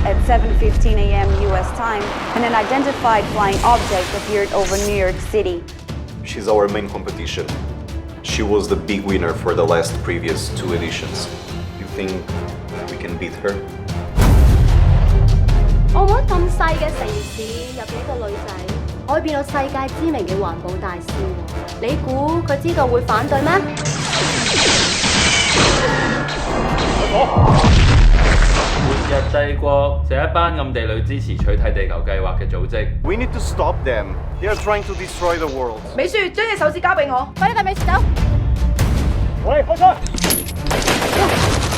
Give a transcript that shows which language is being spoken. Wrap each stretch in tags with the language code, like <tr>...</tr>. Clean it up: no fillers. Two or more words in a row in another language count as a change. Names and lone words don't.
<en>7:15 a.m. U.S. time, and an identified flying object appeared over New York City. She's our main competition. She was the big winner for the last previous 2 editions. You think we can beat her?</en> <yue>澳門咁細嘅城市，有幾個女仔可以變到世界知名嘅環保大師喎？你估佢知道會反對咩？末日帝國就係一班暗地裏支持取締地球計劃嘅組織。</yue> <en>We need to stop them. They are trying to destroy the world.</en> <yue>美樹，將隻手指交俾我，快啲帶美樹走！喂，開槍！</yue>